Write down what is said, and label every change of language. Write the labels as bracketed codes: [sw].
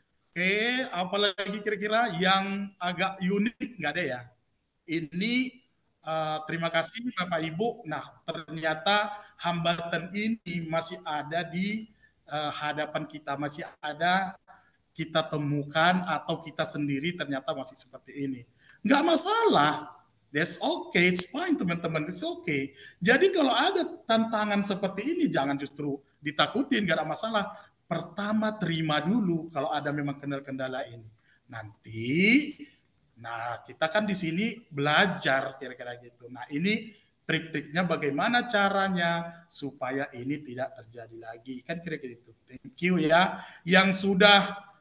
[id] Oke, apalagi kira-kira yang agak unik nggak ada ya? Ini terima kasih Bapak Ibu. Nah, ternyata hambatan ini masih ada di hadapan kita, masih ada kita temukan atau kita sendiri ternyata masih seperti ini. Nggak masalah. [en] That's okay, it's fine teman-teman, it's okay. [id] Jadi kalau ada tantangan seperti ini jangan justru ditakutin, nggak ada masalah. Pertama terima dulu kalau ada memang kendala-kendala ini. Nanti, nah kita kan di sini belajar kira-kira gitu. Nah ini trik-triknya bagaimana caranya supaya ini tidak terjadi lagi. Kan kira-kira itu. [en] Thank you [id] ya. Yang sudah